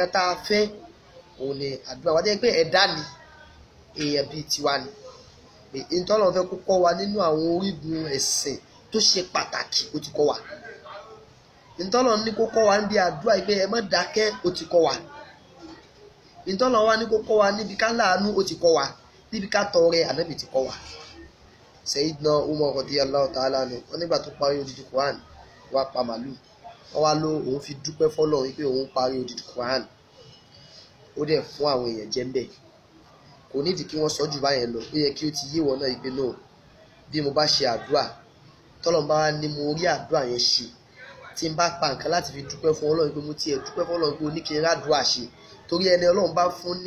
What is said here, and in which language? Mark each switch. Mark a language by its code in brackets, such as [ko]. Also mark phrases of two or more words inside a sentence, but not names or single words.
[yo] tá a fẹ́ òun ni àdúrà wa jẹ́ pé ẹ̀dá ni èèyàn bíi tiwa ni ìtọ́lọ́run fẹ́ kó kọ́ wa nínú àwọn orígun ẹ̀sìn tó ṣe pàtàkì ó ti kọ́ wa ìtọ́lọ́run ní kó kọ́ wa níbi àdúrà pé ẹ má dákẹ́ ó ti kọ́ wa ìtọ́lọ́run wa ní kó kọ́ wa níbi ká láàánú ó ti kọ́ wa níbi ká tọrẹ ànábì ti kọ́ wa [ar] سيدنا عمر رضي الله تعالى عنه [yo] wọn nígbà tó parí odidi Quran wá pa màlúù wọn wá ló òun fi dúpẹ́ fọ́lọ́run wípé òun parí odidi Quran ó dẹ̀ fún àwọn èèyàn jẹ ń bẹ̀ kò nídìí kí wọ́n sọ jù báyẹn lọ ó yẹ kí ó ti yé wọn náà ìpè náà bí mo bá ṣe àdúrà tọ́lọ́run bá wá ní mo rí àdúrà yẹn ṣe tí n bá pa nǹkan láti fi dúpẹ́ fún Ọlọ́run pé mo tiẹ̀ dúpẹ́ fún Ọlọ́run pé ó ní kí n rádùúà ṣe torí ẹni Ọlọ́run bá fún ní